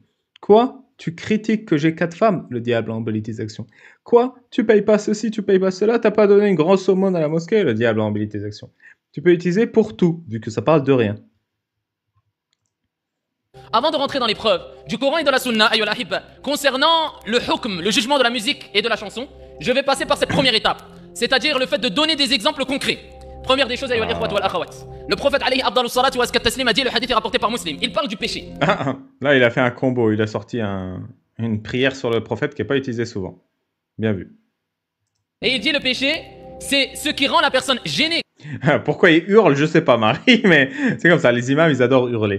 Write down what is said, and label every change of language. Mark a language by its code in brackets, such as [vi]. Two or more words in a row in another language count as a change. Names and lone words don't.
[fr] Quoi? Tu critiques que j'ai 4 femmes? Le diable a embelli tes actions. Quoi? Tu payes pas ceci, tu payes pas cela? T'as pas donné une grosse aumône à la mosquée? Le diable a embelli tes actions. Tu peux l'utiliser pour tout, vu que ça parle de rien. Avant de rentrer dans les preuves du Coran et de la Sunna, [ar] أيها الأحبة, [fr] concernant le hukm, le jugement de la musique et de la chanson, je vais passer par cette première étape, c'est-à-dire le fait de donner des exemples concrets. Première des choses, [ar] أيها الإخوة والأخوات. [fr] Le prophète [ar] عليه أفضل الصلاة وأزكى التسليم [fr] a dit, le hadith est rapporté par Muslim, il parle du péché. Là, il a fait un combo, il a sorti une prière sur le prophète qui n'est pas utilisée souvent. Bien vu. Et il dit le péché, c'est ce qui rend la personne gênée. Pourquoi il hurle, je sais pas, Marie, mais c'est comme ça, les imams, ils adorent hurler.